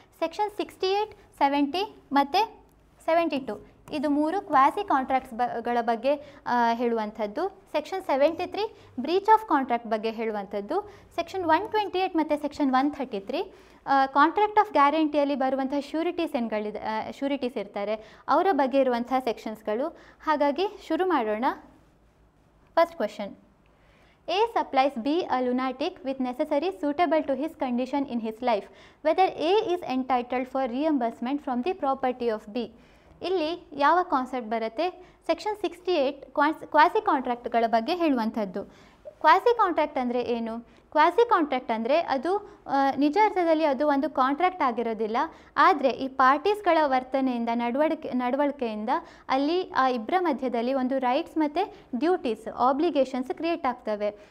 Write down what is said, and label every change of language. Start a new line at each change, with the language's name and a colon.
Kannada: Section 68, 70 ಮತ್ತು 72 ಇದು 3 quasi ಕಾಂಟ್ರಾಕ್ಟ್ಸ್ಗಳ ಬಗ್ಗೆ ಹೇಳುವಂಥದ್ದು. ಸೆಕ್ಷನ್ 73 ಬ್ರೀಚ್ ಆಫ್ ಕಾಂಟ್ರಾಕ್ಟ್ ಬಗ್ಗೆ ಹೇಳುವಂಥದ್ದು. ಸೆಕ್ಷನ್ 128 ಮತ್ತು ಸೆಕ್ಷನ್ 133 ಕಾಂಟ್ರಾಕ್ಟ್ ಆಫ್ ಗ್ಯಾರಂಟಿಯಲ್ಲಿ ಬರುವಂಥ ಶ್ಯೂರಿಟೀಸ್ ಇರ್ತಾರೆ ಅವರ ಬಗ್ಗೆ ಇರುವಂಥ ಸೆಕ್ಷನ್ಸ್ಗಳು. ಹಾಗಾಗಿ ಶುರು ಮಾಡೋಣ. First question.
English: A supplies B a lunatic with necessaries suitable to his condition in his life. Whether A is entitled for reimbursement from the property of B.
Kannada: ಇಲ್ಲಿ ಯಾವ ಕಾನ್ಸೆಪ್ಟ್ ಬರುತ್ತೆ? ಸೆಕ್ಷನ್ 68 ಕ್ವಾಸಿ ಕಾಂಟ್ರಾಕ್ಟ್ಗಳ ಬಗ್ಗೆ ಹೇಳುವಂಥದ್ದು. ಕ್ವಾಸಿ ಕಾಂಟ್ರಾಕ್ಟ್ ಅಂದರೆ ಏನು? Quasi contract ಅಂದರೆ ಅದು ನಿಜ ಅರ್ಥದಲ್ಲಿ ಅದು ಒಂದು ಕಾಂಟ್ರಾಕ್ಟ್ ಆಗಿರೋದಿಲ್ಲ. ಆದರೆ ಈ ಪಾರ್ಟೀಸ್ಗಳ ವರ್ತನೆಯಿಂದ ನಡವಳಿಕೆಯಿಂದ ಅಲ್ಲಿ ಆ ಇಬ್ಬರ ಮಧ್ಯದಲ್ಲಿ ಒಂದು ರೈಟ್ಸ್ ಮತ್ತು ಡ್ಯೂಟೀಸ್ ಆಬ್ಲಿಗೇಷನ್ಸ್ ಕ್ರಿಯೇಟ್ ಆಗ್ತವೆ.